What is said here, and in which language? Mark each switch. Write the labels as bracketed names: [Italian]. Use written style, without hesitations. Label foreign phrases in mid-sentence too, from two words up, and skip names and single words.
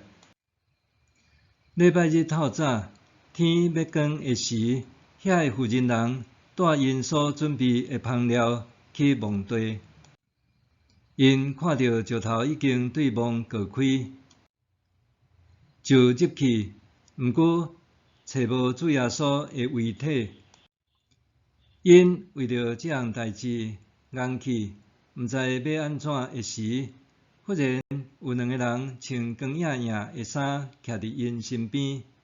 [Min Nan Chinese] 礼拜日透早，天要光的时，遐个妇人人带因所准备的香料去墓地。因看到石头已经对墓割开，就入去，毋过找无主耶稣的遗体。因为着这项代志硬气，毋知要安怎的时，忽然有2个人穿光影影的衫，徛伫因身边。